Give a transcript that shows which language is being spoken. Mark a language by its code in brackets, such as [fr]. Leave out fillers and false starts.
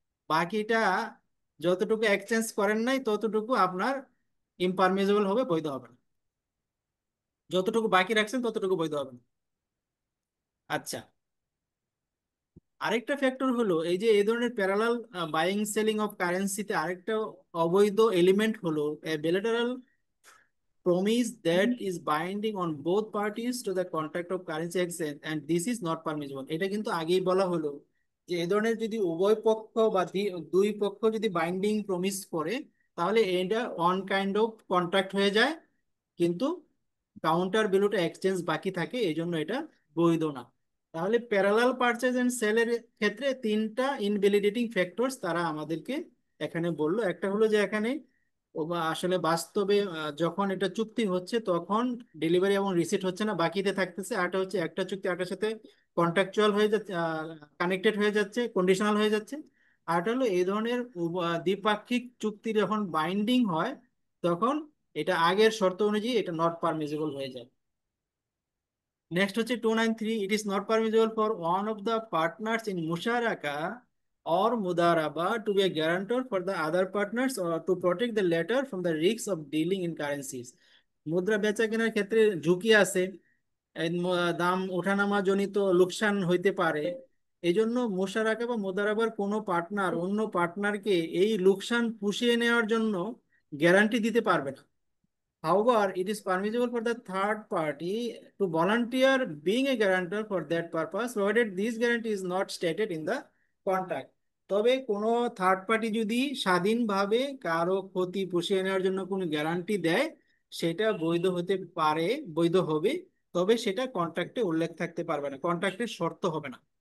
[bn] বাকিটা যতটুকু এক্সচেঞ্জ করেন নাই ততটুকু আপনার ইমপারমিসিবল হবে, বৈধ হবে না। যতটুকু বাকি রাখছেন ততটুকু বৈধ হবে না। আচ্ছা, আরেকটা ফ্যাক্টর হলো এই যে এই ধরনের প্যারালাল বাইং সেলিং অফ কারেন্সিতে আরেকটা অবৈধ এলিমেন্ট হলো বিলেটারাল [en] promise that is binding on both parties to the contract of currency exchange and this is not permissible. [bn] এটা কিন্তু আগেই বলা হলো যে এই ধরনের যদি উভয় পক্ষ বা দুই পক্ষ যদি বাইন্ডিং প্রমিস করে তাহলে এটা ওয়ান কাইন্ড অফ কন্ট্রাক্ট হয়ে যায়, কিন্তু কাউন্টার ভ্যালুটা এক্সচেঞ্জ বাকি থাকে, এই জন্য এটা বৈধ না। তাহলে প্যারালাল পারচেজ এন্ড সেলের ক্ষেত্রে তিনটা ইনভ্যালিডেটিং ফ্যাক্টরস তারা আমাদেরকে এখানে বললো। একটা হলো যে এখানে আসলে বাস্তবে যখন এটা চুক্তি হচ্ছে তখন ডেলিভারি এবং রিসিট হচ্ছে না, বাকিতে থাকতেছে। আরটা হচ্ছে একটা চুক্তি আরটার সাথে কন্ট্রাকচুয়াল হয়ে যাচ্ছে, কানেক্টেড হয়ে যাচ্ছে, কন্ডিশনাল হয়ে যাচ্ছে। আরটা হলো এই ধরনের দ্বিপাক্ষিক চুক্তি যখন বাইন্ডিং হয় তখন এটা আগের শর্ত অনুযায়ী এটা নট পারমিসিবল হয়ে যায়। নেক্সট হচ্ছে [en] 293, it is not permissible for one of the partners in musharaka or mudaraba to be a guarantor for the other partners or to protect the latter from the risks of dealing in currencies. [bn] মুদ্রা বেচা কেনার ক্ষেত্রে ঝুঁকি আছে, দাম ওঠানামা জনিত লোকসান হইতে পারে, এই জন্য মুশারাকা বা মুদারাবার কোনো পার্টনার অন্য পার্টনারকে এই লোকসান পুষিয়ে নেওয়ার জন্য গ্যারান্টি দিতে পারবে না। [en] However, it is permissible for the third party to volunteer being a guarantor for that purpose, provided this guarantee is not stated in the contract. [bn] তবে কোনো থার্ড পার্টি যদি স্বাধীনভাবে কারো ক্ষতি পুষিয়ে নেওয়ার জন্য কোনো গ্যারান্টি দেয় সেটা বৈধ হতে পারে, বৈধ হবে, তবে সেটা কন্ট্রাক্টে উল্লেখ থাকতে পারবে না, কন্ট্রাক্টের শর্ত হবে না।